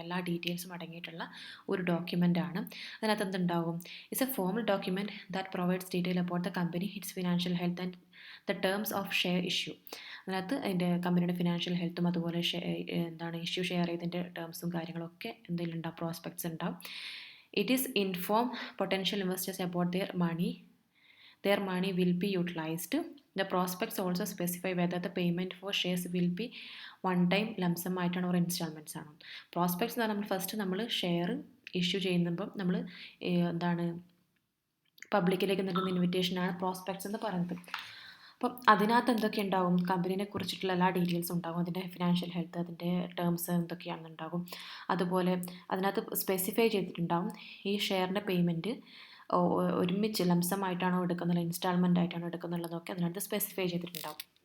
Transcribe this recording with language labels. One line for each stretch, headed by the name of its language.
Malayalam: എല്ലാ ഡീറ്റെയിൽസും അടങ്ങിയിട്ടുള്ള ഒരു ഡോക്യുമെൻ്റാണ്. അതിനകത്ത് എന്തുണ്ടാവും,
English: It's a formal document that provides detail about the company, its financial health and the terms of share issue.
Malayalam: അതിനകത്ത് അതിൻ്റെ കമ്പനിയുടെ ഫിനാൻഷ്യൽ ഹെൽത്തും അതുപോലെ ഇഷ്യൂ ഷെയർ ചെയ്തതിൻ്റെ ടേംസും കാര്യങ്ങളൊക്കെ എന്തെങ്കിലും ഉണ്ടാവും, പ്രോസ്പെക്ട്സ് ഉണ്ടാവും.
English: It is inform potential investors about their money will be utilized. The prospects also specify whether the payment for shares will be one time lump sum
Malayalam: ആയിട്ടാണ്
English: or
Malayalam: ഇൻസ്റ്റാൾമെൻറ്റ്സ് ആണ്. Prospects എന്ന് പറഞ്ഞാൽ first നമ്മൾ share issue ചെയ്യുമ്പം നമ്മൾ പബ്ലിക്കിലേക്ക് നൽകുന്ന ഇൻവിറ്റേഷനാണ് prospects എന്ന് പറയുന്നത്. അപ്പം അതിനകത്ത് എന്തൊക്കെ ഉണ്ടാവും, കമ്പനിനെ കുറിച്ചിട്ടുള്ള എല്ലാ ഡീറ്റെയിൽസും ഉണ്ടാകും. അതിൻ്റെ ഫിനാൻഷ്യൽ ഹെൽത്ത്, അതിൻ്റെ ടേംസ് എന്തൊക്കെയാണെന്നുണ്ടാകും. അതുപോലെ അതിനകത്ത് സ്പെസിഫൈ ചെയ്തിട്ടുണ്ടാകും ഈ ഷെയറിൻ്റെ പേയ്മെൻറ്റ് ഒരുമിച്ച് ലംസമായിട്ടാണോ എടുക്കുന്നത്, ഇൻസ്റ്റാൾമെൻ്റ് ആയിട്ടാണോ എടുക്കുന്നുള്ളതൊക്കെ അതിനകത്ത് സ്പെസിഫൈ ചെയ്തിട്ടുണ്ടാകും.